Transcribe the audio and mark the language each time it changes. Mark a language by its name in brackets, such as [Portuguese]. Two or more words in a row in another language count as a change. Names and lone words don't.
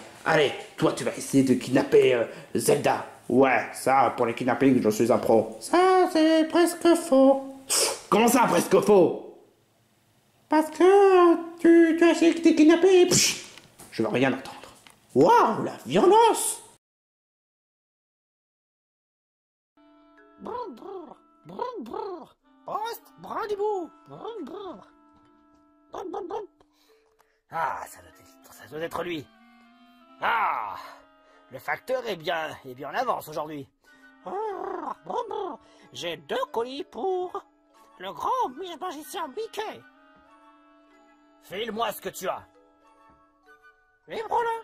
[French] Allez, toi tu vas essayer de kidnapper Zelda. Ouais, ça pour les kidnappings je suis un pro. Ça c'est presque faux. Comment ça presque faux? Parce que tu as essayé de te kidnapper et je veux rien entendre. Waouh, la violence! Brrr, brrr, brrr, brrr. Poste, brandibou. Brrr, brrr. Brrr, brrr, brrr. Ah, ça doit être lui. Ah, le facteur est bien en avance aujourd'hui. Brrr, brrr, brrr. J'ai 2 colis pour le grand magicien Mickey. File-moi ce que tu as. Les brûlins.